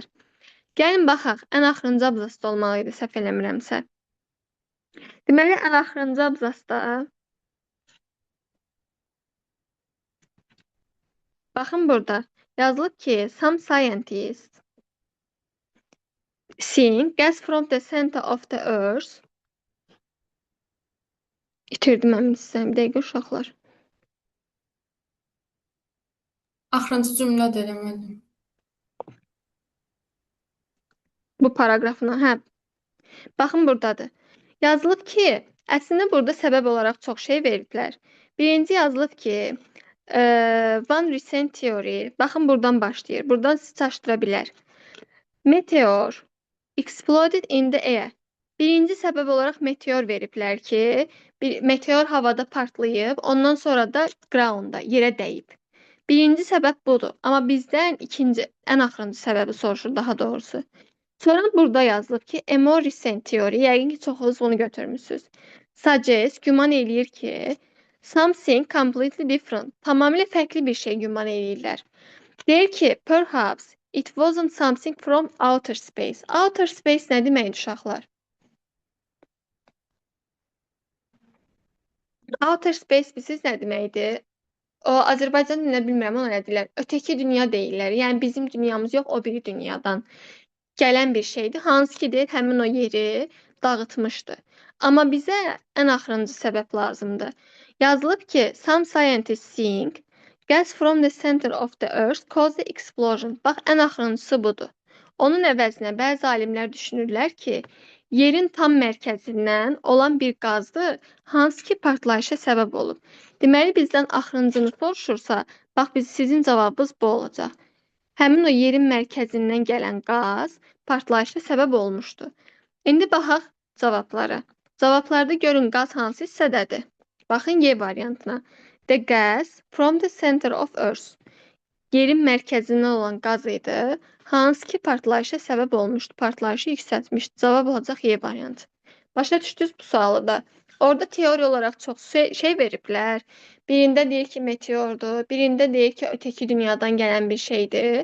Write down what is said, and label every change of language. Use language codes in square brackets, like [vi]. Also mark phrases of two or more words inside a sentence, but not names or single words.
[az] Gəlin baxaq, ən axırıncı abzasda olmalı idi, səhv eləmirəmsə. Deməli, ən axırıncı abzasda baxın burada yazılıb ki, [en] some scientists seeing gas from the center of the earth. [az] İtirdim əmin sizə, bir dəqiqə uşaqlar. Axırıncı cümlə də eləmədim. Bu paragrafına, hə. Baxın buradadır. Yazılıb ki, əslində burada səbəb olaraq çox şey veriblər. Birinci yazılıb ki, [en] one recent theory, [az] baxın buradan başlayır. Buradan sizi çaşdıra bilər. [en] Meteor exploded in the air. [az] Birinci səbəb olaraq meteor veriblər ki, meteor havada partlayıb, ondan sonra da groundda, yerə dəyib. Birinci səbəb budur. Amma bizdən ikinci, ən axırıncı səbəbi soruşur daha doğrusu. Sonra burada yazılıb ki, [en] a more recent theory, [az] yəqin ki, çoxunuz bunu götürmüsünüz. Suggest, güman eləyir ki, [en] something completely different, [az] tamamilə fərqli bir şey güman eləyirlər. Deyir ki, [en] perhaps it wasn't something from outer space. Outer space [az] nə deməkdir uşaqlar? [en] Outer space [az] bilirsiniz nə deməkdir? O Azərbaycan dilində bilmirəm, ona nə deyirlər? Ötəki dünya deyirlər. Yəni bizim dünyamız yox, o biri dünyadan gələn bir şeydir. Hansı ki, deyir, həmin o yeri dağıtmışdı. Amma bizə ən axırıncı səbəb lazımdır. Yazılıb ki, [en] some scientists think gas from the center of the earth caused the explosion. [az] Bax, ən axırıncısı budur. Onun əvəzinə bəzi alimlər düşünürlər ki, yerin tam mərkəzindən olan bir qazdır, hansı ki partlayışa səbəb olub. Deməli bizdən axırıncını soruşursa, bax sizin cavabınız bu olacaq. Həmin o yerin mərkəzindən gələn qaz partlayışa səbəb olmuşdu. İndi baxaq cavablara. Cavablarda görün qaz hansı hissədədir? Baxın Y variantına. [en] The gas from the center of Earth. [az] Yerin mərkəzindən olan qaz idi. Hansı ki partlayışa səbəb olmuşdu, partlayışı yüksəltmişdi. Cavab olacaq Y variantı. Başa düşdünüz bu sualı da. Orada teori olaraq çox şey veriblər. Birində deyir ki meteordur, birində deyir ki öteki dünyadan gələn bir şeydir.